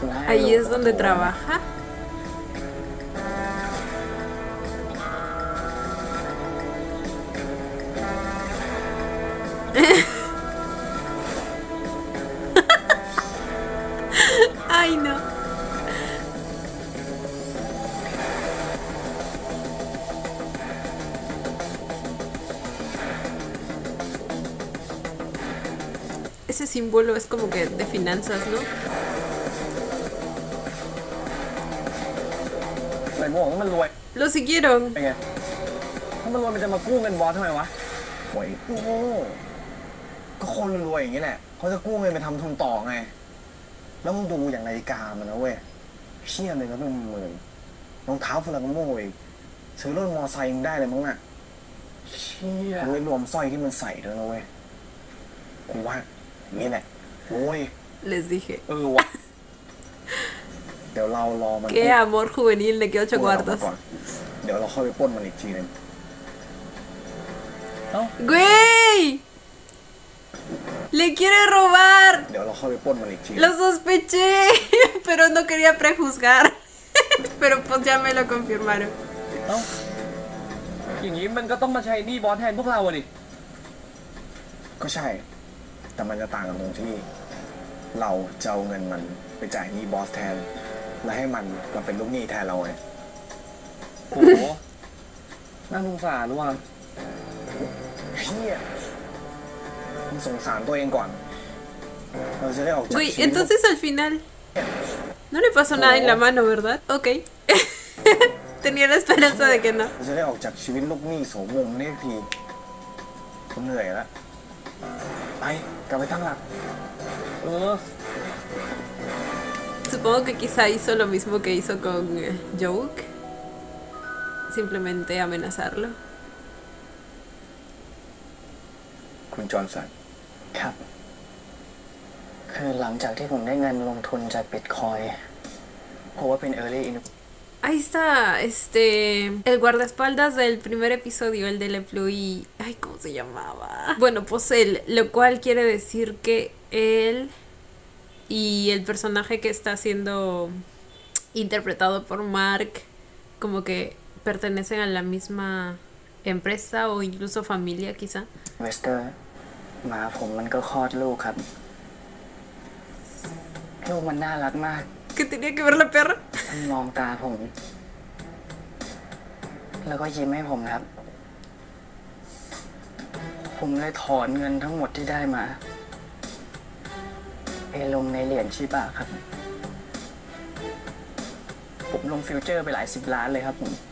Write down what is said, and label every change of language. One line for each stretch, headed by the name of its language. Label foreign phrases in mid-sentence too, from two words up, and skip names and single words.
Spanish: Ahí es donde trabaja. Ay, no. Ese símbolo es como que de finanzas, ¿no?
Thai: ไหนบอกว่ามันรวย
Spanish: Lo siguieron.
Thai: เป็นไงถ้ามันรวยมันจะมากู้เงินบอสทำไมวะโอ้ยโง่ก็คนรวยอย่างนี้แหละเขาจะกู้เงินไปทำทุนต่อไง แล้วมึงดูอย่างนาฬิกามันนะเว้ยเชี่ยเลยนะเป็นหมื่นรองเท้าฟลังโม่อีกซื้อรถมอไซค์มึงได้เลยมั้งน่ะเชี่ยไม่รวมสร้อยที่มันใส่ด้วยนะเว้ยกูว่าอย่างนี้แหละโว้ย
Spanish: Les dije.
Thai: วะเดี๋ยวเรารอมัน
Spanish: Qué amor juvenil de que 8
Thai: กู้เรามา
Spanish: cuartos.
Thai: ก่อนเดี๋ยวเราเข้าไปปล้นมันอีกทีนึง
Spanish: ¡Güey! ¡Le quiere robar!
Thai: เดี๋ยวเราเข้าไปปล้นมันอีกที
Spanish: Lo sospeché, pero no quería prejuzgar. Pero pues ya me lo confirmaron.
Thai: อย่างนี้มันก็ต้องมาใช้หนี้บอสแทนพวกเราอะดิ ก็ใช่ แต่มันจะต่างกันตรงที่เราจะเอาเงินมันไปจ่ายหนี้บอสแทน และให้มันมาเป็นลูกหนี้แทนเราไงโอ้โห น่าสงสารว่ะเฮียมึงสงสารตัวเองก่อน เราจะได้ออกจาก
Spanish: Güey,
Thai: ชีวิต
Spanish: entonces al final no le pasó nada en la mano, ¿verdad? Ok. Tenía la esperanza de que no.
Thai: เราจะได้ออกจากชีวิตลูกหนี้โสมมนี่ทีผมเหนื่อยแล้ว ไปกลับไปตั้งหลัก
Spanish: Supongo que quizá hizo lo mismo que hizo con Joke. Simplemente amenazarlo.
Thai: คุณจอห์นสัน ครับ คือหลังจากที่ผมได้เงินลงทุนจากบิตคอยเพราะว่าเป็น
English: Early In
Spanish: Ahí está, el guardaespaldas del primer episodio, el de LePluy. Ay, ¿cómo se llamaba? Bueno, pues él, lo cual quiere decir que él y el personaje que está siendo interpretado por Mark, como que pertenecen a la misma empresa o incluso familia, quizá.
Thai: เวสเตอร์หมาผมมันก็คลอดลูกครับ ลูกมันน่ารักมาก
Spanish: ¿Qué tenía que ver la perra?
Thai: มันมองตาผม แล้วก็ยิ้มให้ผมครับ ผมเลยถอนเงินทั้งหมดที่ได้มาไปลงในเหรียญชิบะครับ ผมลงฟิวเจอร์ไปหลายสิบล้านเลยครับผม